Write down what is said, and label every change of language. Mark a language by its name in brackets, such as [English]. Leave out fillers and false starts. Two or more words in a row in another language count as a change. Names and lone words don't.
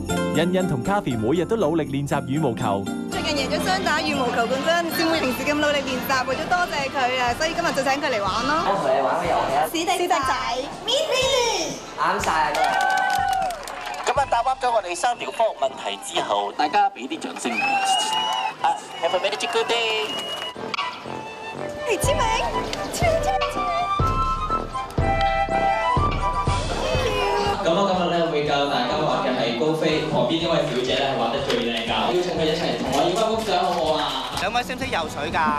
[Cantonese] 欣欣同 Kathy 每日都努力練習羽毛球。最近贏咗雙打羽毛球冠軍，師妹平時咁努力練習，為咗多謝佢啊，所以今日就請佢嚟玩咯。我同你玩個遊戲啊！史迪仔 ，Mini，啱晒啊！咁啊，答啱咗我哋3條科學問題之後，大家俾啲掌聲。 [English] Have a very good day。 [Cantonese] 嚟簽名，簽名。咁我今日咧會教大家畫嘅係高飛，旁邊呢位小姐咧係畫得最靚㗎，邀請佢一齊同我影翻幅相好唔好啊？兩位識唔識游水㗎？